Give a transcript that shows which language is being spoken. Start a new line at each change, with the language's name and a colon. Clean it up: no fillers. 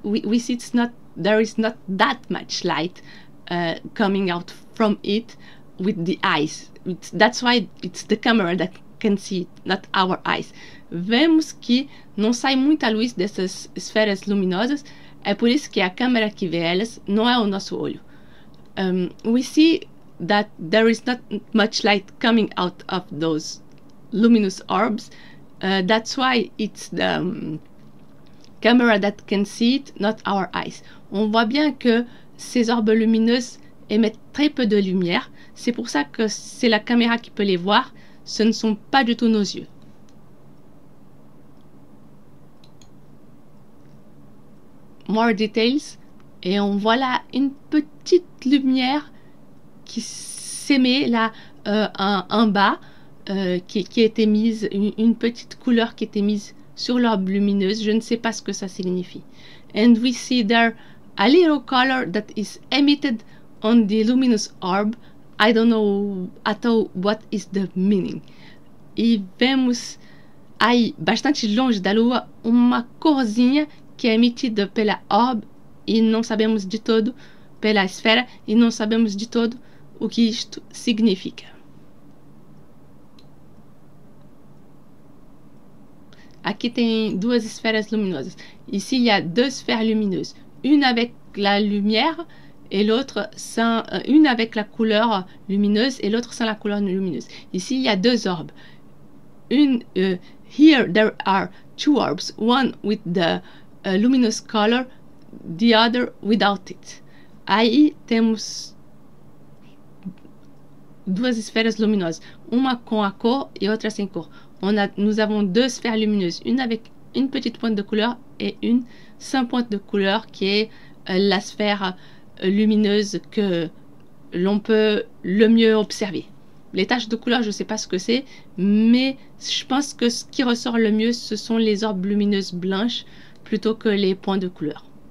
English: We see there is not that much light coming out from it with the eyes. That's why it's the camera that can see it, not our eyes.
Portuguese: Vemos que não sai muita luz dessas esferas luminosas, é por isso que a câmera que vê elas não é o nosso olho.
English: We see that there is not much light coming out of those luminous orbs. That's why it's the camera that can see it, not our eyes.
French: On voit bien que ces orbes lumineuses émettent très peu de lumière. C'est pour ça que c'est la caméra qui peut les voir. Ce ne sont pas du tout nos yeux.
English: More details.
French: Et on voit là une petite lumière qui s'émet là en bas, qui a été mise, une petite couleur qui a été mise sur l'orbe lumineuse. Je ne sais pas ce que ça signifie.
English: And we see there a little color that is emitted on the luminous orb. I don't know at all what is the meaning.
Portuguese: E vemos aí, bastante longe da lua, uma corzinha que é emitida pela orbe e não sabemos de todo, pela esfera, e não sabemos de todo o que isto significa. Aqui tem duas esferas luminosas.
French: Ici, il y a deux sphères lumineuses. Une avec la lumière et l'autre sans... une avec la couleur lumineuse et l'autre sans la couleur lumineuse. Ici, il y a deux orbes.
English: Here, there are two orbs. One with the luminous color, the other without it.
Portuguese: Aí temos duas esferas luminosas. Uma com a cor et outra sem cor.
French: Nous avons deux sphères lumineuses, une avec une petite pointe de couleur et une sans pointe de couleur qui est la sphère lumineuse que l'on peut le mieux observer. Les taches de couleur, je ne sais pas ce que c'est, mais je pense que ce qui ressort le mieux, ce sont les orbes lumineuses blanches plutôt que les points de couleur.